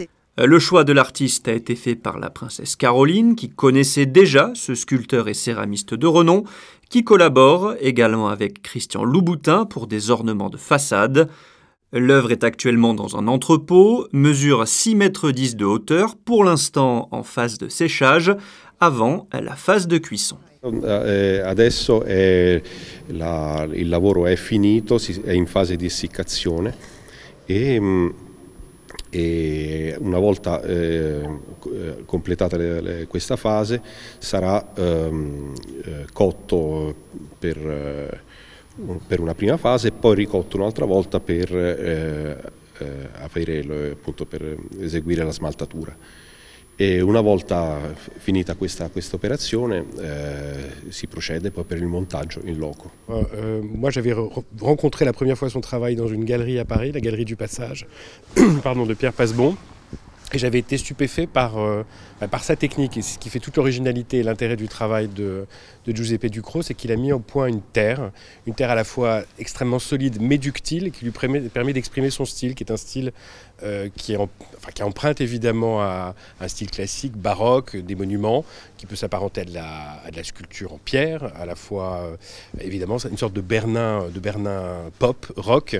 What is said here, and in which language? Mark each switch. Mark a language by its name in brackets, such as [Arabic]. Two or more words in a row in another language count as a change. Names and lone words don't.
[French] Le choix de l'artiste a été fait par la princesse Caroline, qui connaissait déjà ce sculpteur et céramiste de renom, qui collabore également avec Christian Louboutin pour des ornements de façade. L'œuvre est actuellement dans un entrepôt, mesure 6,10 m de hauteur, pour l'instant en phase de séchage, avant la phase de cuisson. [Italian] Adesso il lavoro è finito, è in fase di essiccazione e E una volta completata questa fase sarà cotto per una prima fase e poi ricotto un'altra volta per eseguire la smaltatura. E una volta finita questa [French] opération, si procède [Italian] poi per il montaggio in loco. [French] Moi j'avais rencontré la première fois son travail dans une galerie à Paris, la galerie du Passage, pardon, de Pierre Passebon. Et j'avais été stupéfait par sa technique. Et ce qui fait toute l'originalité et l'intérêt du travail de Giuseppe Ducrot, c'est qu'il a mis au point une terre à la fois extrêmement solide mais ductile, qui lui permet d'exprimer son style, qui est un style qui emprunte évidemment à un style classique, baroque, des monuments, qui peut s'apparenter à de la sculpture en pierre, à la fois évidemment une sorte de Bernin pop, rock.